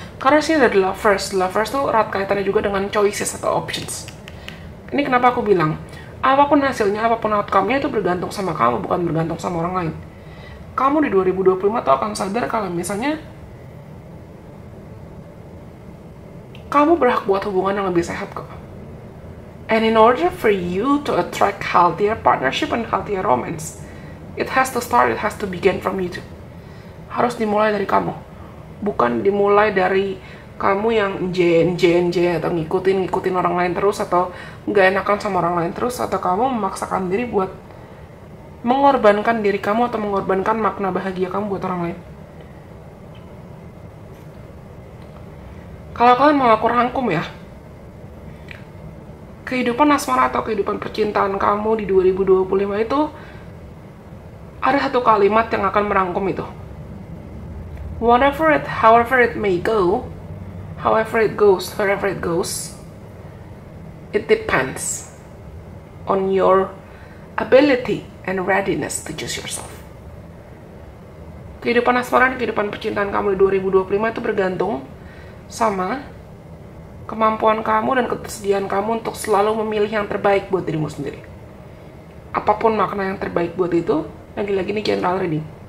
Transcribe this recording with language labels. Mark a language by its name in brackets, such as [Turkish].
[Indonesian] Karena sini ada lovers. Lovers tuh erat kaitannya juga dengan choices atau options. Ini kenapa aku bilang, apapun hasilnya, apapun outcome-nya itu bergantung sama kamu, bukan bergantung sama orang lain. Kamu di 2025 tuh akan sadar kalau misalnya kamu berhak buat hubungan yang lebih sehat kok. [English] And in order for you to attract healthier partnership and healthier romance, it has to begin from you too. [Indonesian] Harus dimulai dari kamu. Bukan dimulai dari kamu yang NJ atau ngikutin orang lain terus, atau nggak enakan sama orang lain terus, atau kamu memaksakan diri buat mengorbankan diri kamu atau mengorbankan makna bahagia kamu buat orang lain. Kalau kalian mau aku rangkum ya, kehidupan asmara atau kehidupan percintaan kamu di 2025 itu ada satu kalimat yang akan merangkum itu. [English] However it may go, wherever it goes, it depends on your ability and readiness to choose yourself. [Indonesian] Kehidupan asmara dan kehidupan percintaan kamu di 2025 itu bergantung sama kemampuan kamu dan ketersediaan kamu untuk selalu memilih yang terbaik buat dirimu sendiri. Apapun makna yang terbaik buat itu, lagi-lagi ini general reading.